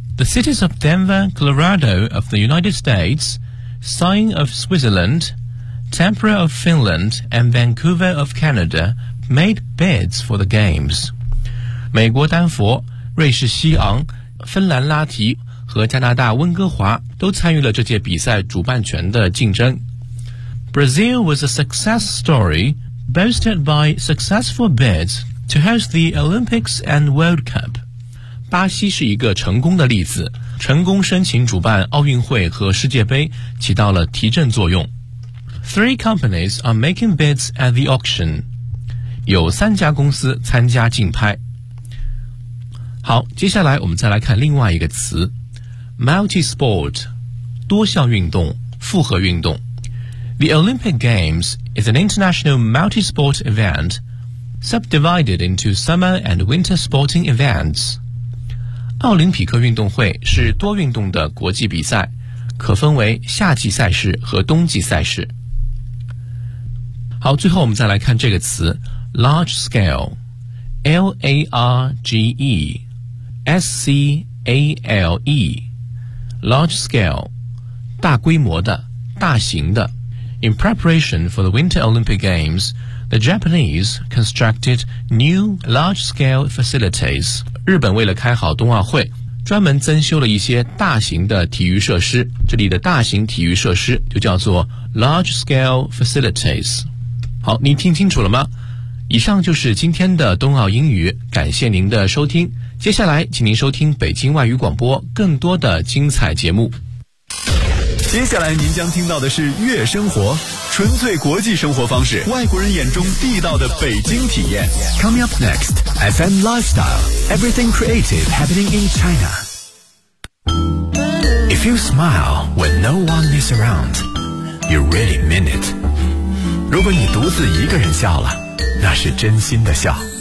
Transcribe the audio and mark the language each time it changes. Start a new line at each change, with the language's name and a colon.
English: The cities of Denver, Colorado of the United States, Sion of Switzerland, Tampere of Finland and Vancouver of Canada made bids for the games.
Chinese: 美国丹佛、瑞士西昂、芬兰拉提和加拿大温哥华都参与了这届比赛主办权的竞争。
English: Brazil was a success story boasted by successful bids to host the Olympics and World Cup.
Chinese: 巴西是一个成功的例子，成功申请主办奥运会和世界杯，起到了提振作用。
English: Three companies are making bids at the auction.
Chinese: 有三家公司参加竞拍。好，接下来我们再来看另外一个词 ,multi-sport, 多项运动，复合运动。
English: The Olympic Games is an international multi-sport event subdivided into summer and winter sporting events.
Chinese: 奥林匹克运动会是多运动的国际比赛，可分为夏季赛事和冬季赛事。好，最后我们再来看这个词 large scale, L-A-R-G-E, S-C-A-L-E, large scale, 大规模的，大型的。
English: In preparation for the Winter Olympic Games, the Japanese constructed new large-scale facilities.
Chinese: 日本为了开好冬奥会，专门增修了一些大型的体育设施。这里的大型体育设施就叫做 large-scale facilities. 好，您听清楚了吗？以上就是今天的冬奥英语，感谢您的收听。接下来，请您收听北京外语广播更多的精彩节目。接下来您将听到的是悦生活，纯粹国际生活方式，外国人眼中地道的北京体验。
English: Coming up next, FM Lifestyle, everything creative happening in China. If you smile when no one is around, you really mean it.
Chinese: 如果你独自一个人笑了，那是真心的笑。